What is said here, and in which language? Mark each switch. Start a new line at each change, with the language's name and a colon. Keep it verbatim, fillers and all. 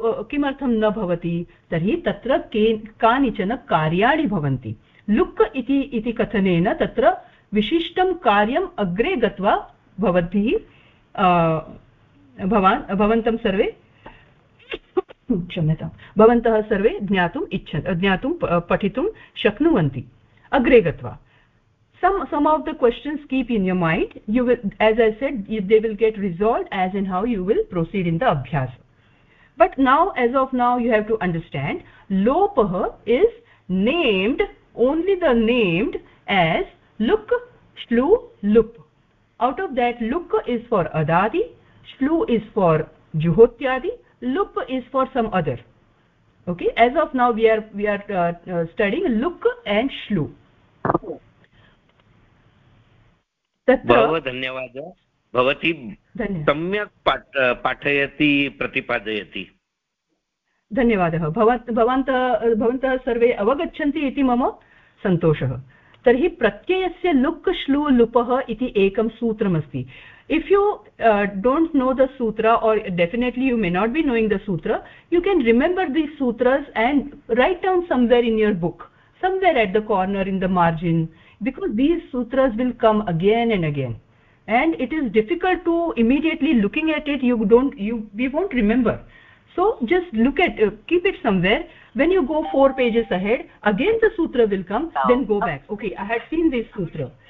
Sanskrit: किमर्थं न भवति तर्हि तत्र कानिचन कार्याणि भवन्ति लुक् इति इति कथनेन तत्र विशिष्टं कार्यम् अग्रे गत्वा भवद्भिः भवान् भवन्तं सर्वे क्षम्यतां, भवन्तः सर्वे ज्ञातुम् इच्छन् ज्ञातुं पठितुं शक्नुवन्ति. अग्रे गत्वा
English: some some of the questions keep in your mind. You will, as I said, they will get resolved as in how you will proceed in the abhyasa. But now, as of now, you have to understand lopah is named, only the named, as luk, shlu, lup. Out of that, luk is for adadi, shlu is for juhotyadi, lup is for some other. Okay, as of now we are we are uh, uh, studying luk and shlu.
Sanskrit: बहवः धन्यवादः. भवती सम्यक् पाठयति, प्रतिपादयति. धन्यवादः. भवन्तः भवन्तः सर्वे अवगच्छन्ति इति मम सन्तोषः. तर्हि प्रत्ययस्य लुक् श्लू लुपः इति एकं सूत्रमस्ति.
English: If you don't know the sutra, or definitely you may not be knowing the sutra, you can remember these sutras and write down somewhere in your book, somewhere at the corner, in the margin, because these sutras will come again and again, and it is difficult to immediately looking at it. You don't, you we won't remember. So just look at, uh, keep it somewhere. When you go four pages ahead, again the sutra will come. Then go back. Okay, I had seen this sutra.